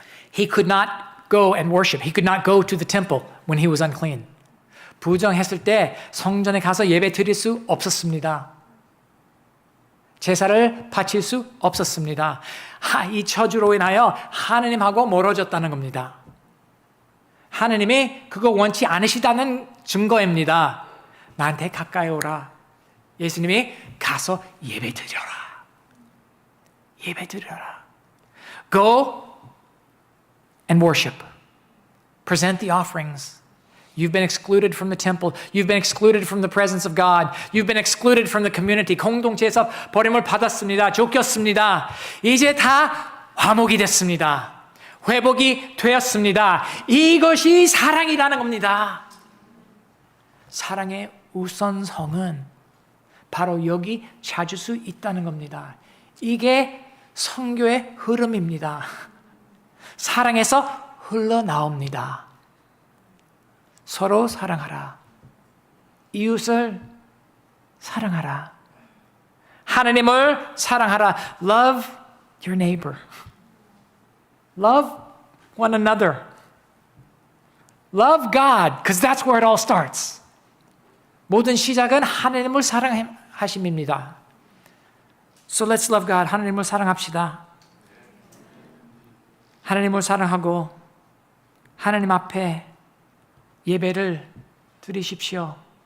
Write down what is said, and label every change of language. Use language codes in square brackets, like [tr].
[en] He could not go and worship. He could not go to the temple when he was unclean. [ko] 부정했을 때 성전에 가서 예배 드릴 수 없었습니다. 제사를 바칠 수 없었습니다. 이 저주로 인하여 하느님하고 멀어졌다는 겁니다. 하느님이 그거 원치 않으시다는 증거입니다. 나한테 가까이 오라. 예수님이 가서 예배 드려라. 예배 드려라. [en] Go and worship. Present the offerings. You've been excluded from the temple. You've been excluded from the presence of God. You've been excluded from the community. [ko] 공동체에서 버림을 받았습니다. 쫓겼습니다. 이제 다 화목이 됐습니다. 회복이 되었습니다. 이것이 사랑이라는 겁니다. 사랑의 우선성은 바로 여기 찾을 수 있다는 겁니다. 이게 선교의 흐름입니다. 사랑에서 흘러나옵니다. 서로 사랑하라. 이웃을 사랑하라. 하나님을 사랑하라. [en] Love your neighbor. Love one another. Love God, because that's where it all starts. [ko] 모든 시작은 하나님을 사랑하심입니다. [en] So let's love God. [ko] 하나님을 사랑합시다. 하나님을 사랑하고 하나님 앞에 예배를 드리십시오.